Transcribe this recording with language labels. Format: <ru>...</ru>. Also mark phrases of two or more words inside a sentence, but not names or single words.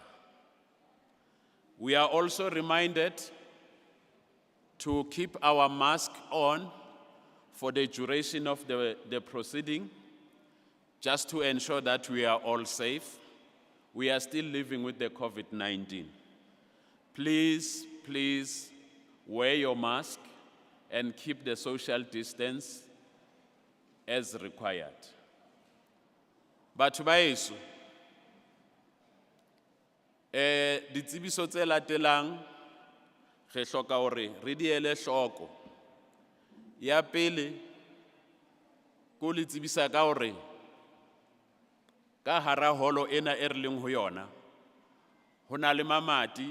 <en>We are also reminded to keep our mask on for the duration of the proceeding, just to ensure that we are all safe. We are still living with the COVID-19. Please wear your mask and keep the social distance as required.</en> <st>Batho ba heso, ditsebiso tse latelang re hloka hore re di ele hloko. Ya pele ko le tsebisa ka hore ka hara holo ena e re leng ho yona ho na le mamati.</st>